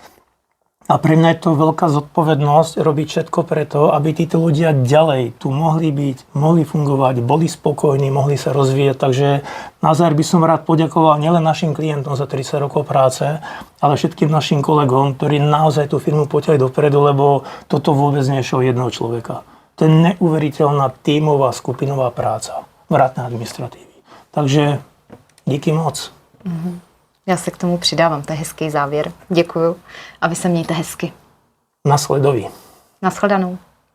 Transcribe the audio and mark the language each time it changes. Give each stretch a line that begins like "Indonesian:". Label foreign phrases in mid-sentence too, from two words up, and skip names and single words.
Slovak: A pre mňa je to veľká zodpovednosť robiť všetko preto, aby títo ľudia ďalej tu mohli byť, mohli fungovať, boli spokojní, mohli sa rozvíjať. Takže na záver by som rád poďakoval nielen našim klientom za 30 rokov práce, ale všetkým našim kolegom, ktorí naozaj tú firmu potiahli dopredu, lebo toto vôbec nie je show jedného človeka. To je neuveriteľná tímová, skupinová práca, vrátane administratívy.
Czech: Takže díky moc. Já se k tomu přidávám, to je hezký závěr. Děkuju a vy se mějte hezky. Nasledovi. Naschledanou.